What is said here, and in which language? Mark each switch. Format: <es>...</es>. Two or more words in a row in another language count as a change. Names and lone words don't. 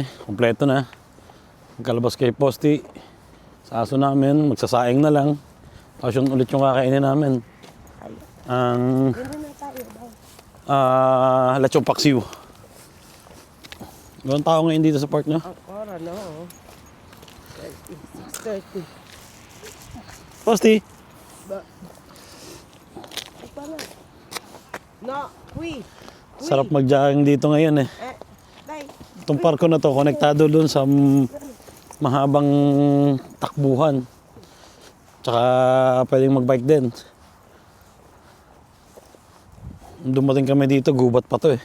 <tl>Kompleto na. Magkalabas kay Posty. Sa aso namin, magsasaing na lang. Tapos yun ulit yung kakainin namin. Ang lechong paksiw. Walang tao ngayon dito sa park nyo?</tl> <it>Ora no. 6:30.</it> <tl>Posty!</tl> <it>No, qui.</it> <tl>Sarap mag-jogging dito ngayon eh. Dai. Itong parko na to, konektado dun sa mahabang takbuhan. Tsaka pwedeng mag-bike din. Dumating kami dito, gubat pa to eh.</tl>